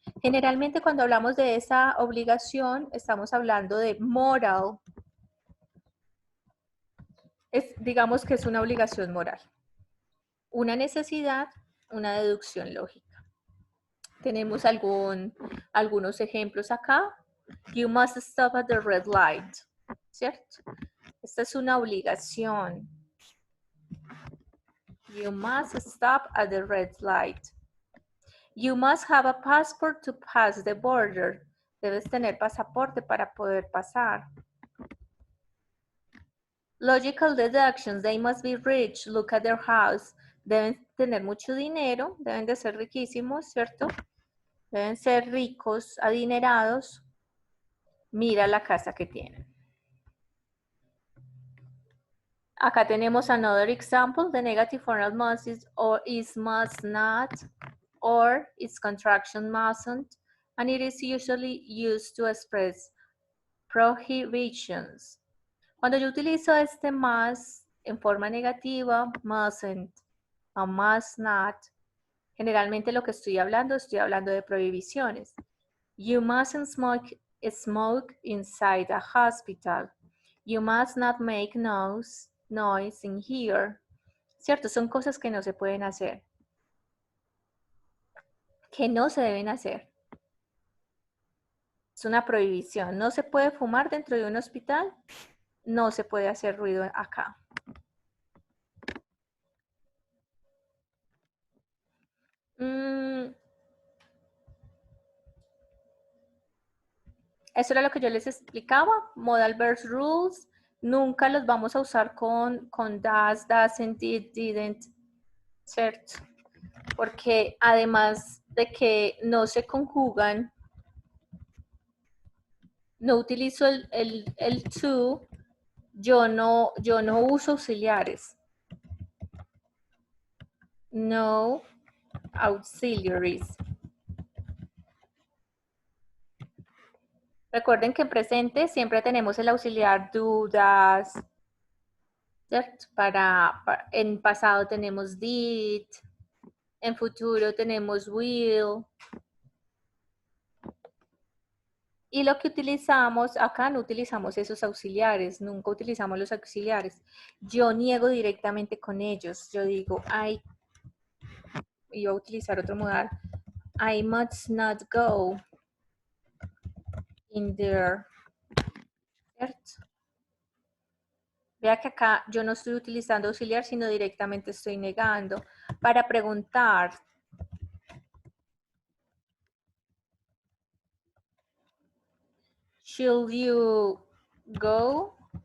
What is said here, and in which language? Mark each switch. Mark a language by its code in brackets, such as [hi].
[es] Generalmente cuando hablamos de esa obligación, estamos hablando de moral. Digamos que es una obligación moral. Una necesidad, una deducción lógica. Tenemos algunos ejemplos acá. [en] You must stop at the red light. [es] ¿Cierto? Esta es una obligación. [en] You must stop at the red light. You must have a passport to pass the border. [es] Debes tener pasaporte para poder pasar. [en] Logical deductions. They must be rich. Look at their house. [es] Deben tener mucho dinero. Deben de ser riquísimos, ¿cierto? Deben ser ricos, adinerados. Mira la casa que tienen. Acá tenemos [en] another example. The negative form of must is must not, or its contraction mustn't, and it is usually used to express prohibitions. [es] Cuando yo utilizo este must en forma negativa, mustn't, o must not, generalmente lo que estoy hablando de prohibiciones. [en] You mustn't smoke inside a hospital. You must not make noise in here. [es] ¿Cierto? Son cosas que no se pueden hacer. Que no se deben hacer. Es una prohibición. No se puede fumar dentro de un hospital. No se puede hacer ruido acá. Eso era lo que yo les explicaba. [en] Modal verbs rules. [es] Nunca los vamos a usar con does, doesn't, did, didn't. ¿Cierto? Porque además de que no se conjugan, no utilizo el to, yo no uso auxiliares. No auxiliaries. Recuerden que en presente siempre tenemos el auxiliar do, does, ¿cierto? En pasado tenemos did, en futuro tenemos will. Y lo que utilizamos, acá no utilizamos esos auxiliares, nunca utilizamos los auxiliares. Yo niego directamente con ellos. Yo digo, iba a utilizar otro modal. [en] I must not go in there. [es] ¿Cierto? Vea que acá yo no estoy utilizando auxiliar, sino directamente estoy negando. Para preguntar, [en] should you go?